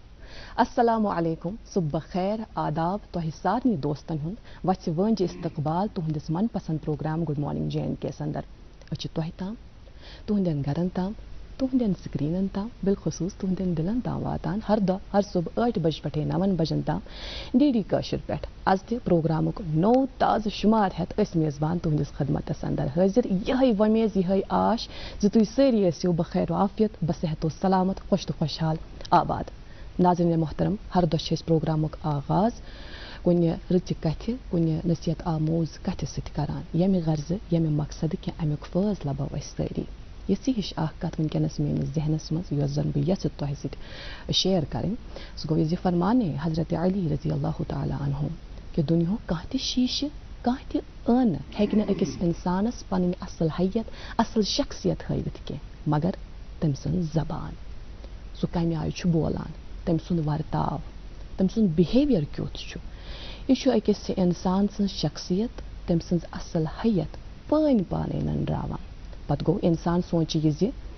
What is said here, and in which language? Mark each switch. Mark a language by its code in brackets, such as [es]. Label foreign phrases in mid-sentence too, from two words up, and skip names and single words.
[ar] السلام علیکم [ur] صبح خیر [ks] آداب تہ سارنی دوستن ہند وچھ ونج استقبال تہندس من پسند پروگرام [en] Good morning [ks] J&K اندر اچھ تہ تام تہندین گرن تام تہندین سکرینن تام بالخصوص تہندین دلن تام واتان ہر دہ ہر صبح 8 بج پٹھے 9 بجن تام ڈی کاشر پہ آز تہ پروگرامک نو تازہ شمار ہیت اس میزبان تہندس خدمتس اندر حاضر یہ ومیز یہ آش زِ تُہۍ سٲری ٲسِو [ur] بخیر و عافیت بصحت و سلامت [ks] خوش تو خوشحال آباد ناظرین محترم ہر دۄہ چھِ أسۍ پروگرامک آغاز کُنہِ رٕژِ کتھِ کُنہِ نصیحت آموز کتھِ سۭتۍ کران ییٚمہِ غرضہٕ ییٚمہِ مقصدٕ کہِ امیُک فٲض لبو أسۍ سٲری یِژھٕے ہِش اکھ کتھ وٕنکیٚنس میٲنِس ذہنس منٛز یۄس زن بہٕ یژھٕ تۄہہِ سۭتۍ شیر کرٕنۍ سُہ گوٚو یہِ فرمانے حضرت علی [ar] رضی اللہ تعالیٰ عنہ [ks] کہِ دُنیہُک کانٛہہ تہِ شیٖشہِ کانٛہہ تہِ ٲنہٕ ہیٚکہِ نہٕ أکِس اِنسانس پنٕنۍ اصل حیت اصل شخصیت ہٲوِتھ کینٛہہ مگر تٔمۍ سٕنٛز زبان سُہ کمہِ آیہِ چھُ بولان تٔمۍ سُنٛد ورتاو تٔمۍ سُنٛد بِہیویر کیُتھ چھُ یہِ چھُ أکِس انسان سٕنٛز شخصیت تٔمۍ سٕنٛز اصل حیت پٲنۍ پانے ننراوان پتہٕ گوٚو انسان سونٛچہِ یہِ زِ